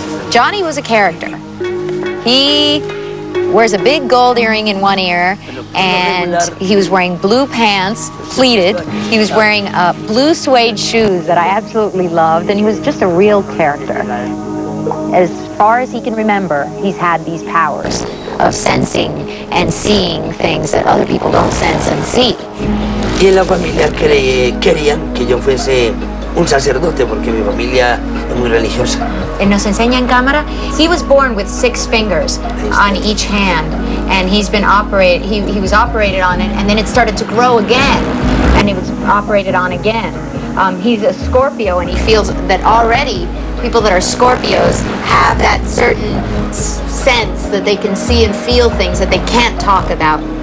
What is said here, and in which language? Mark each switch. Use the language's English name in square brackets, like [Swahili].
[English] Johnny was a character. He wears a big gold earring in one ear, and he was wearing blue pants, pleated. He was wearing blue suede shoes that I absolutely loved, and he was just a real character. As far as he can remember, he's had these powers of sensing and seeing things that other people don't sense and see. [Spanish] Y en la familia querían que yo fuese un sacerdote porque mi familia es muy religiosa. Nos enseña en cámara. [English] He was born with 6 fingers on each hand, and he was operated on it, and then it started to grow again, and it was operated on again. He's a Scorpio, and he feels that already people that are Scorpios have that certain sense that they can see and feel things that they can't talk about.